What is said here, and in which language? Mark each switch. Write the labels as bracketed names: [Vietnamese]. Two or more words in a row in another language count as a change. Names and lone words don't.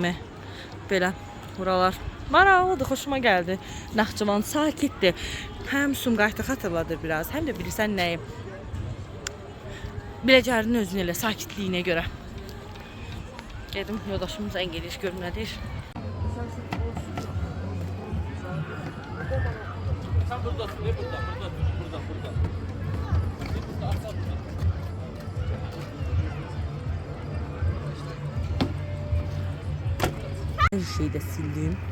[Azerbaijani] Belə buralar maraqlıdır, xoşuma gəldi. Naxçıvan sakitdir. Həm Sumqayıtı xatırladır biraz, həm də bilirsən nəyi? Biləcərinin özünü elə sakitliyinə görə. Gedim, yoldaşımız zəng edir, görüm nə deyir. [Turkish] Sen buradasın, ne burada? Burada. Her şeyi de sildim.